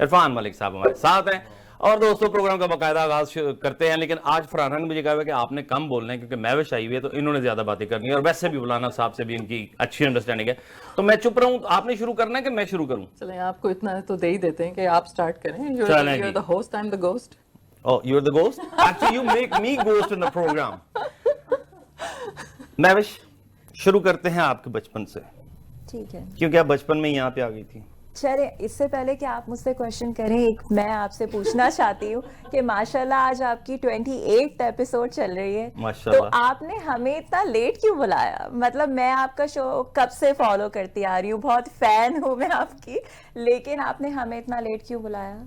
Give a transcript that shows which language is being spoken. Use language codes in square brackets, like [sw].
[ur] عرفان ملک صاحب ہمارے ساتھ ہیں. اور دوستوں، پروگرام کا باقاعدہ آغاز کرتے ہیں، لیکن آج فرحانہ نے مجھے کہا کہ آپ نے کم بولنا ہے کیونکہ مہوش آئی ہوئی ہے تو انہوں نے زیادہ باتیں کرنی ہے، اور ویسے بھی مولانا صاحب سے بھی ان کی اچھی انڈرسٹینڈنگ ہے. تو میں چپ رہوں، آپ نے شروع کرنا ہے کہ میں شروع کروں؟ چلیں آپ کو اتنا تو دے ہی دیتے ہیں کہ آپ سٹارٹ کریں. چلیں [en] You're [ur] جی. [en] the host, I'm the ghost. Oh, you're the ghost? Actually, you make me ghost in the program. [ur] Mehwish, شروع کرتے ہیں آپ کے بچپن سے، ٹھیک ہے. کیونکہ آپ بچپن میں یہاں پہ آ گئی تھی. چلے اس سے پہلے کہ آپ مجھ سے کوشچن کریں، ایک میں آپ سے پوچھنا چاہتی ہوں کہ ماشاءاللہ آج آپ کی 28 ایپیسوڈ چل رہی ہے، تو آپ نے ہمیں اتنا لیٹ کیوں بلایا؟ مطلب میں آپ کا شو کب سے فالو کرتی آ رہی ہوں، بہت فین ہوں میں آپ کی، لیکن آپ نے ہمیں اتنا لیٹ کیوں بلایا؟